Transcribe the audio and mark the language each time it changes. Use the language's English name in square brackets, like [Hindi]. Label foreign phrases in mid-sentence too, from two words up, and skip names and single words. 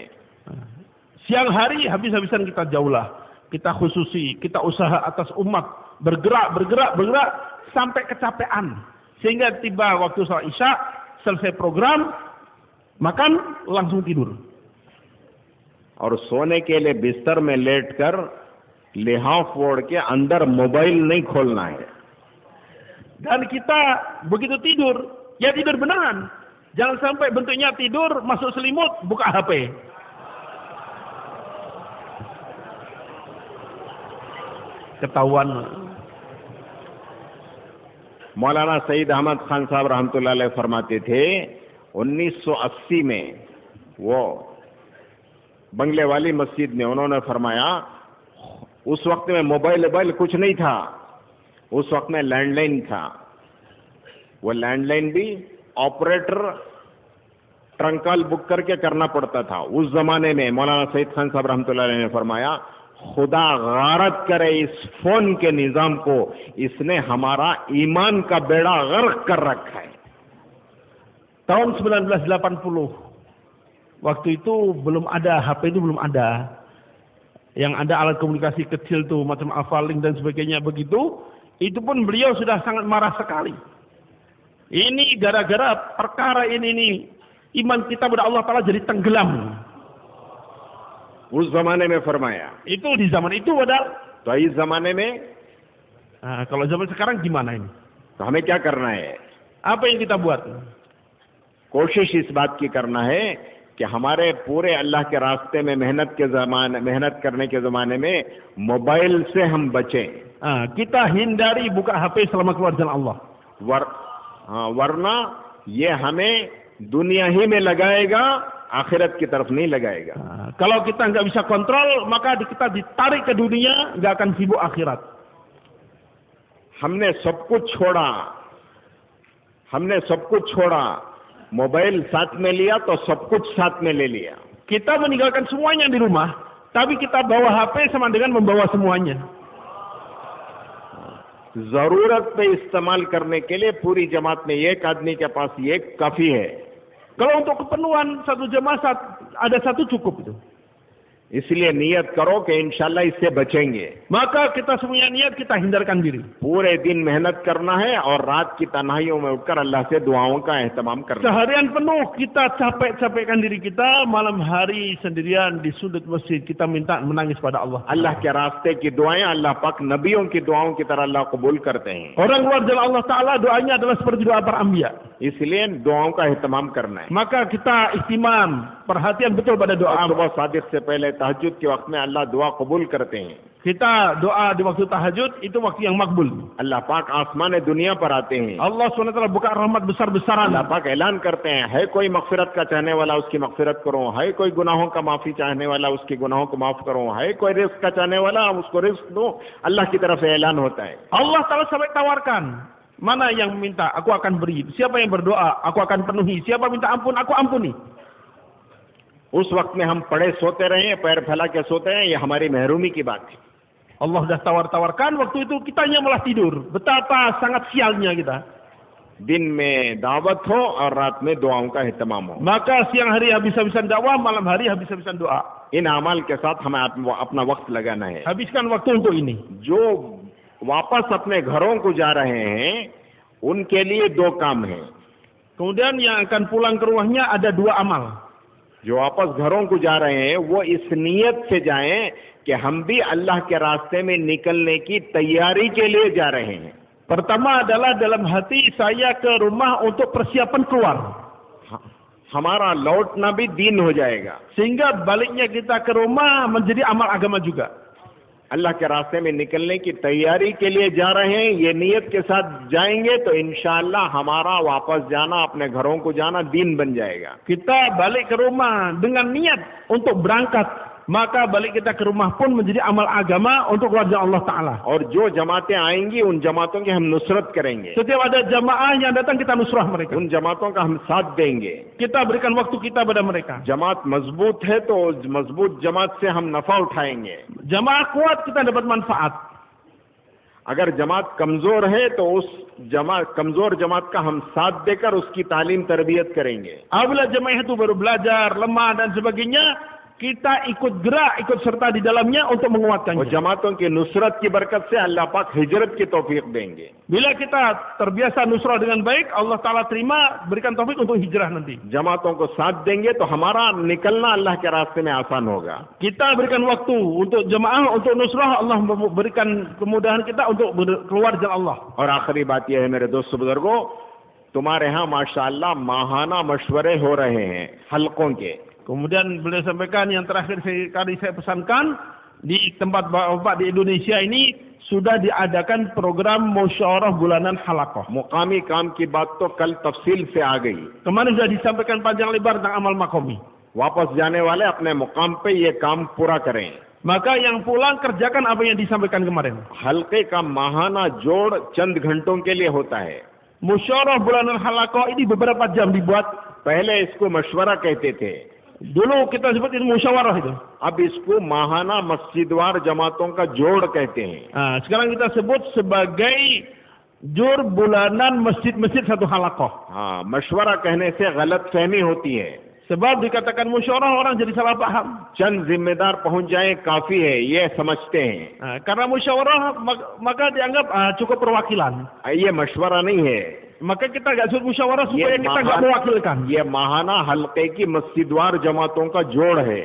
[Indonesian] Siang hari habis-habisan kita jauhlah, kita khususi, kita usaha atas umat, bergerak sampai kecapean, sehingga tiba waktu salat isya, selesai program, makan, langsung tidur. [Hindi] और सोने के लिए बिस्तर में लेटकर लिहाफ ओढ़ के अंदर मोबाइल नहीं खोलना है. [Indonesian] Dan kita begitu tidur, ya tidur beneran. Jangan sampai bentuknya tidur, masuk selimut, buka HP. Ketahuan. [Hindi] मौलाना सईद अहमद खान साहब [Arabic] رحمة الله عليه [Hindi] फरमाते थे 1980 में वो बंगले वाली मस्जिद में उन्होंने फरमाया, उस वक्त में मोबाइल कुछ नहीं था, उस वक्त में लैंडलाइन था. वो लैंडलाइन भी [English] operator trunk call book [Hindi] करके करना पड़ता था. उस जमाने में मौलाना सईद खान साहब [Arabic] رحمة الله عليه [Hindi] ने फरमाया, खुदा गारत करे इस फोन के निजाम को, इसने हमारा ईमान का बेड़ा गर्क कर रखा है. [Indonesian] Tahun 1980, waktu itu belum ada, HP itu belum ada. Yang ada alat komunikasi kecil tuh, macam Avalink dan sebagainya begitu. Itu pun beliau sudah sangat marah sekali. Ini gara-gara perkara ini nih, iman kita pada [Arabic] الله تعالى [Indonesian] jadi tenggelam. [Hindi] उस जमाने में फरमाया. [Indonesian] Itu di zaman itu padahal. [Hindi] तो इस जमाने में [Indonesian] kalau zaman sekarang gimana ini? [Hindi] तो हमें क्या करना है? [Indonesian] Apa yang kita buat? [Hindi] कोशिश इस बात की करना है कि हमारे पूरे अल्लाह के रास्ते में मेहनत करने के ज़माने में मोबाइल से हम बचें. [Indonesian] Kita hindari buka HP selama keluar jalan Allah. [Hindi] वरना ये हमें दुनिया ही में लगाएगा, आखिरत की तरफ नहीं लगाएगा. [Indonesian] Kalau kita nggak bisa kontrol, maka kita ditarik ke dunia, nggak akan sibuk akhirat. [Hindi] हमने सब कुछ छोड़ा, मोबाइल साथ में लिया तो सब कुछ साथ में ले लिया. [Indonesian] Kita meninggalkan semuanya di rumah, tapi kita bawa HP sama dengan membawa semuanya. [Hindi] जरूरत पे इस्तेमाल करने के लिए पूरी जमात में एक आदमी के पास ये काफी है. [Indonesian] Kalau untuk keperluan satu jemaah ada satu cukup itu. [Hindi] इसलिए नियत करो कि इंशाल्लाह इससे बचेंगे. [Indonesian] Maka kita semuanya niat, kita hindarkan diri. [Hindi] पूरे दिन मेहनत करना है और रात की तन्हाइयों में उठकर अल्लाह से दुआओं का एहतमाम करना. [Indonesian] Seharian penuh kita capek-capekkan diri kita, malam hari sendirian di sudut masjid kita minta menangis pada Allah. [Hindi] अल्लाह के रास्ते की दुआएं अल्लाह पाक नबियों की दुआओं की तरह अल्लाह कबूल करते हैं. [Indonesian] Orang luar jalan Allah Ta'ala doanya adalah seperti doa para anbiya. [Hindi] इसलिए दुआओं का एहतमाम करना है. [Indonesian] Maka kita ihtimam, perhatian betul pada doa. [Hindi] सुबह सादिक से पहले तहज्जुद के वक्त में अल्लाह दुआ कबूल करते हैं. [Indonesian] Kita doa di waktu tahajud itu waktu yang makbul. [Hindi] अल्लाह पाक आसमान दुनिया पर आते हैं. [Indonesian] Allah SWT buka rahmat besar-besaran. [Hindi] अल्लाह पाक ऐलान करते हैं, है कोई मगफिरत का चाहने वाला उसकी मगफिरत करो, है कोई गुनाहों का माफी चाहने वाला उसके गुनाहों को माफ करो, है कोई रिस्क का चाहने वाला उसको रिस्क दो. अल्लाह की तरफ से ऐलान होता है. [Arabic] الله تعالى [Indonesian] sampai tawarkan, Mana yang minta, aku akan beri. Siapa yang berdoa, aku akan penuhi. Siapa minta ampun, aku ampuni. [Hindi] उस वक्त में हम पड़े सोते रहे, पैर फैला के सोते हैं, ये हमारी महरूमी की बात है। [Indonesian] Allah dah tawar-tawarkan, waktu itu kitanya malah tidur. Betapa sangat sialnya kita. [Hindi] दिन में दावत हो और रात में दुआओं का एहतमाम हो। [Indonesian] Maka siang hari habis-habisan dakwah, malam hari habis-habisan doa. [Hindi] इन अमाल के साथ हमें अपना वक्त लगाना है। [Indonesian] Habiskan waktu untuk ini. [Hindi] जो वापस अपने घरों को जा रहे हैं, उनके लिए दो काम हैं। [Indonesian] Kemudian yang akan pulang ke rumahnya ada dua amal. [Hindi] जो वापस घरों को जा रहे हैं वो इस नियत से जाएं कि हम भी अल्लाह के रास्ते में निकलने की तैयारी के लिए जा रहे हैं। [Indonesian] Pertama adalah dalam hati saya ke rumah untuk persiapan keluar. [Hindi] हमारा लौटना भी दीन हो जाएगा। [Indonesian] Sehingga baliknya kita ke rumah menjadi amal agama juga. [Hindi] अल्लाह के रास्ते में निकलने की तैयारी के लिए जा रहे हैं, ये नियत के साथ जाएंगे तो इंशाअल्लाह हमारा वापस जाना, अपने घरों को जाना दीन बन जाएगा। [Indonesian] Kita balik ke rumah dengan niat untuk berangkat, maka balik kita ke rumah pun menjadi amal agama untuk keluarga [Arabic] الله تعالى. [Hindi] और जो जमातें आएंगी उन जमातों की हम नुसरत करेंगे। [Indonesian] Setiap ada jamaah yang datang kita nusrah mereka. [Hindi] उन जमातों का हम साथ देंगे। [Indonesian] Kita berikan waktu kita pada mereka. [Hindi] जमात मजबूत है तो उस मजबूत जमात से हम नफा उठाएंगे। [Indonesian] Jamaah kuat kita dapat manfaat. [Hindi] अगर जमात कमजोर है तो उस कमजोर जमात का हम साथ देकर उसकी तालीम तरबियत करेंगे। [Indonesian] Apabila jamaah itu baru belajar, lemah dan sebagainya, kita ikut gerak, ikut serta di dalamnya untuk [Hindi] और [Indonesian] menguatkannya. [Hindi] जमातों की नुसरत की बरकत से अल्लाह पाक हिजरत की तौफीक देंगे। [Indonesian] Bila kita terbiasa nusrah dengan baik, [Arabic] الله تعالى [Indonesian] terima, berikan taufik untuk hijrah nanti. [Hindi] जमातों को साथ देंगे तो हमारा निकलना अल्लाह के रास्ते में आसान होगा। [Indonesian] Kita berikan waktu untuk jemaah, untuk nusrah, Allah berikan kemudahan kita untuk keluar jalan Allah. [Hindi] और आखिरी बात यह है मेरे दोस्तों बुजुर्गों, तुम्हारे यहाँ माशाअल्लाह माहाना मशवरे हो रहे हैं हलकों के। [Indonesian] Kemudian beliau sampaikan yang terakhir kali saya pesankan, di tempat bapak di Indonesia ini sudah diadakan program musyawarah bulanan halaqah. [Hindi] मुकामी काम की बात तो कल तफसील से आ गई। [Indonesian] Kemarin sudah disampaikan panjang lebar tentang amal makomi. [Hindi] वापस जाने वाले अपने मुकाम पे ये काम पूरा करें। [Indonesian] Maka yang pulang kerjakan apa yang disampaikan kemarin. [Hindi] हल्के का माहाना जोड़ चंद घंटों के लिए होता है। [Indonesian] Musyawarah bulanan halaqah ini beberapa jam dibuat. [Hindi] पहले इसको मशवरा कहते थे, [Indonesian] Dulu kita sebut itu musyawarah itu. [Hindi] अब इसको माहाना मस्जिदवार जमातों का जोड़ कहते हैं। [Indonesian] Nah, sekarang kita sebut sebagai jur bulanan masjid-masjid satu halaqah. [Hindi] हाँ, मशवरा कहने से गलत फहमी होती है। [Indonesian] Sebab dikatakan musyawarah orang jadi salah paham. [Hindi] चंद जिम्मेदार पहुंच जाए काफी है, ये समझते हैं। [Indonesian] Nah, karena musyawarah maka dianggap cukup perwakilan. [Hindi] ये मशवरा नहीं है, [Indonesian] Maka kita nggak suruh musyawarah supaya kita nggak mewakilkan. [Hindi] ये माहाना हल्के की मस्जिदवार जमातों का जोड़ है।